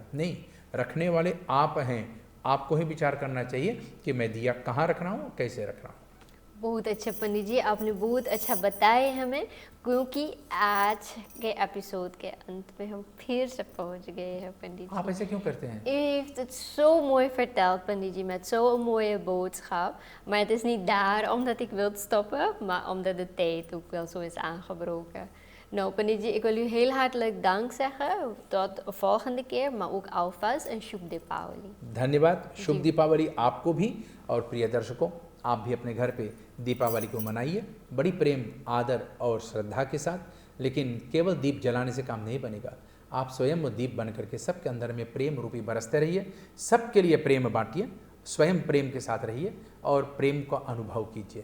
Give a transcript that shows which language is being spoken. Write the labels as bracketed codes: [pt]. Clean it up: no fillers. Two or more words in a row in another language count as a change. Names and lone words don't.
[hi] नहीं, रखने वाले आप हैं, आपको ही विचार करना चाहिए कि मैं दिया कहाँ रख रहा हूँ, कैसे रख रहा हूँ। बहुत अच्छा पंडित जी, आपने बहुत अच्छा बताए हमें, क्योंकि आज के एपिसोड के अंत में हम फिर से पहुंच गए हैं पंडित जी। आप ऐसे क्यों करते हैं? [nl] U heeft het zo mooi verteld, pandit ji, met zo'n mooie boodschap. Maar het is niet daarom dat ik wil stoppen, maar omdat de tijd ook wel zo is aangebroken. Nou, pandit ji, ik wil u heel hartelijk dank zeggen. Tot de volgende keer, maar ook alvast een [hi] शुभ दीपावली। धन्यवाद। शुभ दीपावली आपको भी, और प्रिय दर्शकों, आप भी अपने घर पे दीपावली को मनाइए बड़ी प्रेम, आदर और श्रद्धा के साथ। लेकिन केवल दीप जलाने से काम नहीं बनेगा। आप स्वयं वो दीप बन करके सबके अंदर में प्रेम रूपी बरसते रहिए, सबके लिए प्रेम बांटिए, स्वयं प्रेम के साथ रहिए और प्रेम का अनुभव कीजिए।